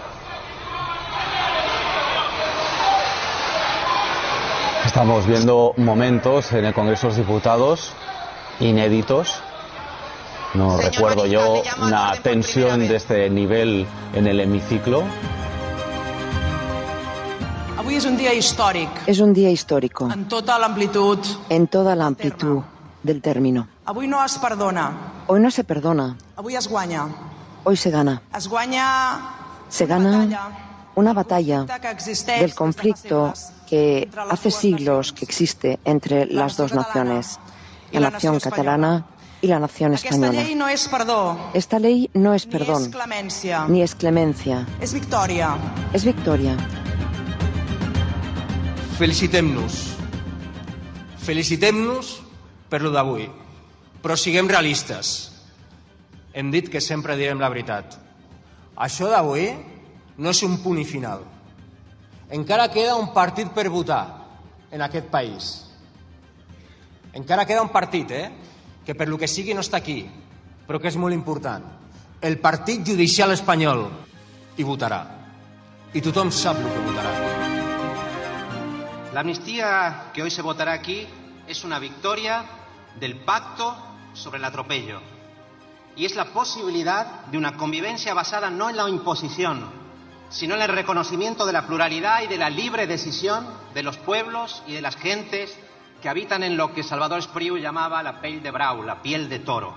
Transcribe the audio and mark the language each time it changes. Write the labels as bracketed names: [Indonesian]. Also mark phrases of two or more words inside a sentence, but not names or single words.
[Spanish] Estamos viendo momentos en el Congreso de los Diputados inéditos. No recuerdo yo una tensión de este nivel en el hemiciclo. [Catalan] Avui és un dia històric. [Spanish] Es un día histórico. [Catalan] En tota l'amplitud. [Spanish] En toda la amplitud del término. [Catalan] Avui no es perdona. [Spanish] Hoy no se perdona. [Catalan] Avui es guanya. [Spanish] Hoy se gana. [Catalan] Es guanya. [Spanish] Se gana una batalla del conflicto que hace siglos que existe entre las dos naciones, la nación catalana y la nación española. [Catalan] Esta llei no és perdó. [Spanish] Esta ley no es perdón, ni es clemencia. [Catalan] És victòria. [Spanish] Es victoria. [Catalan] Felicitem-nos. Felicitem-nos per lo d'avui. Però siguem realistes. Hem dit que sempre direm la veritat. Això d'avui no és un punt i final. Encara queda un partit per votar en aquest país. Encara queda un partit, que per lo que sigui no està aquí, però que és molt important. El Partit Judicial Espanyol hi votarà. I tothom sap el que votarà. [Spanish] La amnistía que hoy se votará aquí es una victoria del pacto sobre el atropello y es la posibilidad de una convivencia basada no en la imposición, sino en el reconocimiento de la pluralidad y de la libre decisión de los pueblos y de las gentes que habitan en lo que Salvador Espriu llamaba [Catalan] la pell de brau, [Spanish] la piel de toro.